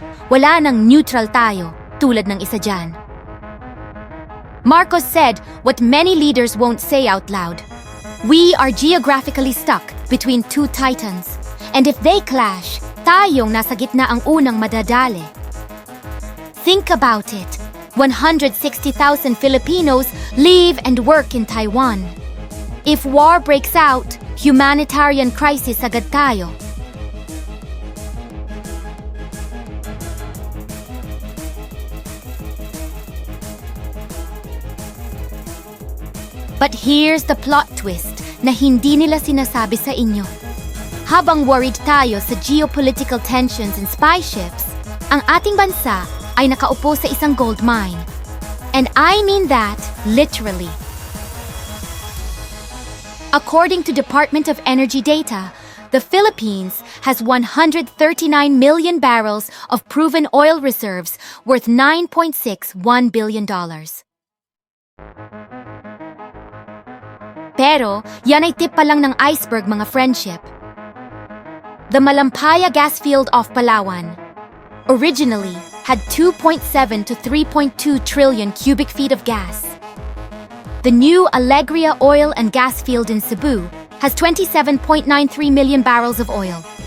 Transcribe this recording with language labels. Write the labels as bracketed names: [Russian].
[Filipino] Wala nang neutral tayo, tulad ng isa dyan. [English] Marcos said what many leaders won't say out loud. We are geographically stuck between two titans. And if they clash, [Filipino] tayong nasa gitna ang unang madadali. [English] Think about it. 160,000 Filipinos live and work in Taiwan. If war breaks out, humanitarian crisis [Filipino] agad tayo. [English] But here's the plot twist [Filipino] na hindi nila sinasabi sa inyo. Habang [English] worried [Filipino] tayo sa [English] geopolitical tensions and spy ships, [Filipino] ang ating bansa ay nakaupo sa isang [English] gold mine. And I mean that literally. According to Department of Energy data, the Philippines has 139 million barrels of proven oil reserves worth $9.61 billion. [Filipino] Pero, yan ay tip pa lang ng iceberg, mga friendship. [English] The Malampaya gas field off Palawan originally had 2.7 to 3.2 trillion cubic feet of gas. The new Alegria oil and gas field in Cebu has 27.93 million barrels of oil.